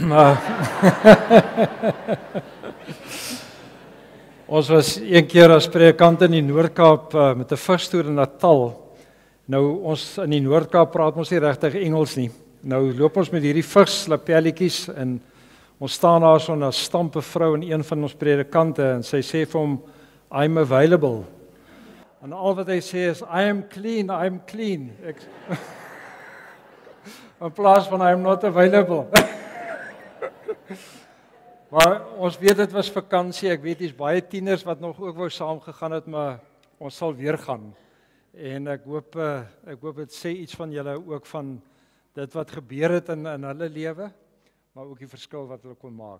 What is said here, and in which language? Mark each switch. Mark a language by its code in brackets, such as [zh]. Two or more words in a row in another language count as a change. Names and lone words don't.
[af] Ons was een keer as predikant in die Noord-Kaap met 'n vigstoer in Natal. Nou ons in die Noord-Kaap praat ons nie regtig Engels nie. Nou loop ons met hierdie vigslapelletjies en ons staan daar so 'n stampe vrou en een van ons predikante en sy sê vir hom, [en] I'm available. [af] En al wat hy sê is, [en] I am clean. [af] In plaas van [en] I am not available. [af] Maar ons weet dit was vakansie, ek weet hier's baie tieners wat nog ook wou saam gegaan het, maar ons sal weer gaan. En ek hoop dit sê iets van julle ook van dit wat gebeur het in hulle lewe, maar ook die verskil wat hulle kon maak.